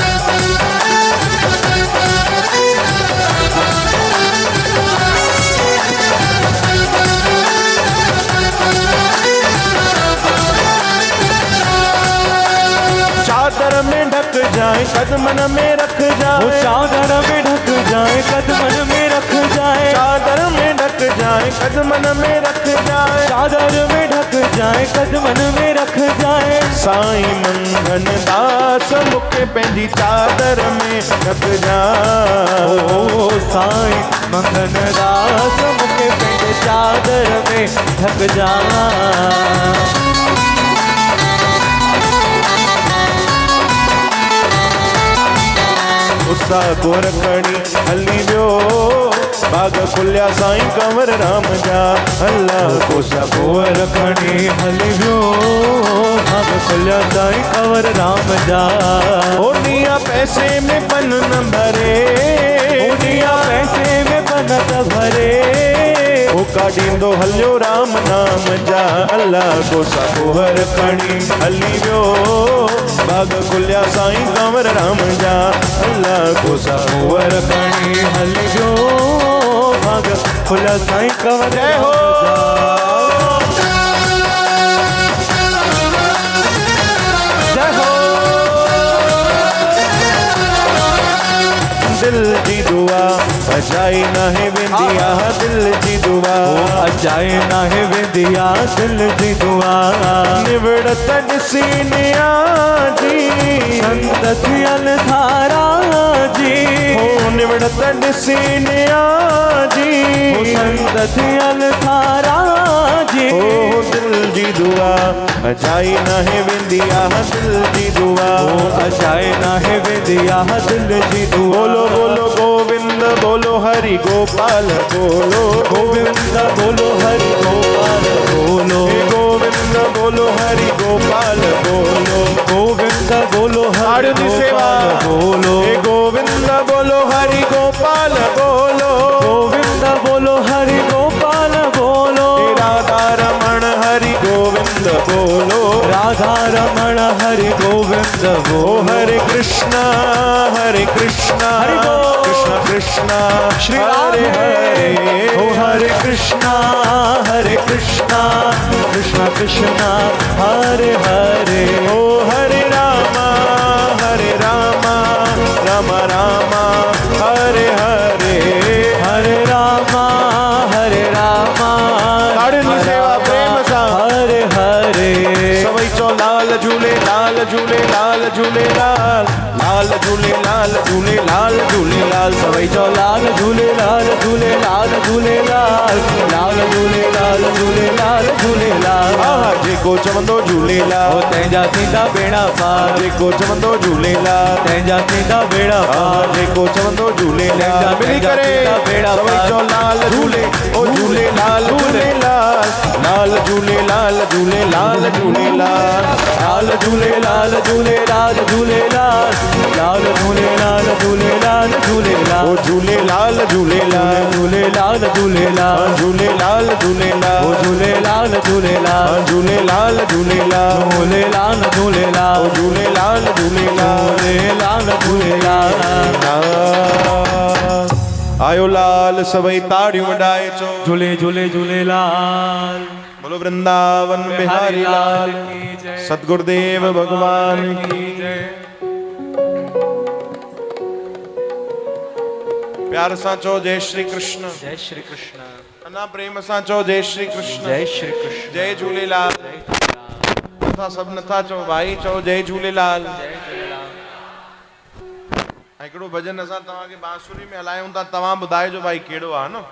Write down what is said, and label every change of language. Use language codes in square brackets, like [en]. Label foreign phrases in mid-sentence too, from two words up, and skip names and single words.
[hi] चादर में ढक जाए कदमन में रख वो जाए चादर में ढक जाए कदमन में रख जाए। चादर में ढक जाए कदमन में रख जाए, चादर में ढक जाए, कदमन में रख जाए। [sd] साईं मंगन दास मुखे पंहिंजी चादर में ढक जाए। ओ साईं मंगन दास मुखे पंहिंजे चादर में ढक जाए। उसा गोर खणी हली वियो, बाग खुलिया साईं कंवर राम जा। अल्लाह कोसा गोर खणी हली वियो, बाग खुलिया साईं कंवर राम जा। ओनिया पैसे में पन न भरे, ओनिया पैसे में पन न भरे। ओ काढींदो हलियो राम नाम जा। अल्लाह कोसा गोर खणी हली वियो, बाग खुलिया साईं कंवर राम जा। अल्लाह कोसा गोर खणी हली वियो, बाग खुलिया साईं कंवर जय हो। जय हो। दिल जी दुआ अजाई नाहे वेंदिया, दिल जी दुआ अजाई नाहे वेंदिया, दिल जी दुआ। निवड़त ॾिसी निया जी, संत थियल धारा जी। हो निवड़त ॾिसी निया जी, संत थियल धारा जी। हो दिल जी दुआ अजाई नाहे वेंदिया, दिल जी दुआ अजाई नाहे वेंदिया, दिल जी दुआ। [hi] बोलो बोलो गोविंद बोलो हरि गोपाल बोलो, गोविंद बोलो हरि गोपाल बोलो। गोविंद बोलो हरि गोपाल बोलो, गोविंद बोलो हरि गोपाल बोलो। गोविंद बोलो हरि गोपाल बोलो, गोविंद बोलो हरि गोपाल बोलो। राधा रमण हरि गोविंद बोलो, राधा रमण हरि गोविंद बोलो। [sa] हरे कृष्णा हरि कृष्ण कृष्णा श्री हरे हरे। ओ हरे कृष्णा कृष्ण कृष्ण हरे हरे। ओ हरे रामा राम रामा हरे हरे। हरे रामा [sd] ताड़ियुनि जी सेवा प्रेम सां [sa] हरे हरे। [sd] सभई चो लाल झूले लाल झूले लाल झूलेलाल, लाल झूले लाल झूले लाल झूलेलाल। सभई चो लाल झूले लाल झूले लाल झूलेलाल, लाल झूले लाल झूले लाल झूलेलाल। आहा जेको चवंदो झूलेलाल, ओ तंहिंजा थींदा बेड़ा पार। जेको चवंदो झूलेलाल, तंहिंजा थींदा बेड़ा पार। जेको चवंदो झूलेलाल। मिली करे बेड़ा सभई चो लाल झूले ओ झूले लाल झूलेलाल, लाल झूले लाल झूले लाल झूलेलाल। लाल झूले लाल झूले लाल झूलेलाल, लाल झूले लाल झूले लाल झूलेलाल। ओ झूले लाल झूलेलाल, झूले लाल झूलेलाल, झूले लाल झूलेलाल, ओ झूले लाल झूलेलाल। झूले लाल झूलेलाल, झूले लाल झूलेलाल, झूले लाल झूलेलाल। झूले लाल झूलेलाल। आयो लाल सभई ताड़ियूं वॼाए चो झूले झूले झूलेलाल। [hi] बोलो वृंदावन बिहारी लाल की जय। सतगुरुदेव भगवान की जय। [sd] प्यार सां चो [hi] जय श्री कृष्ण। [sd] जय श्री कृष्ण। अना प्रेम सां चो [hi] जय श्री कृष्ण। [sd] जय श्री कृष्ण। जय झूलेलाल। नथा सभु नथा चो भाई चो जय झूलेलाल। हिकिड़ो भजन असां तव्हांखे बांसुरी में हलायूं था, तव्हां ॿुधाइजो भाई कहिड़ो आहे न।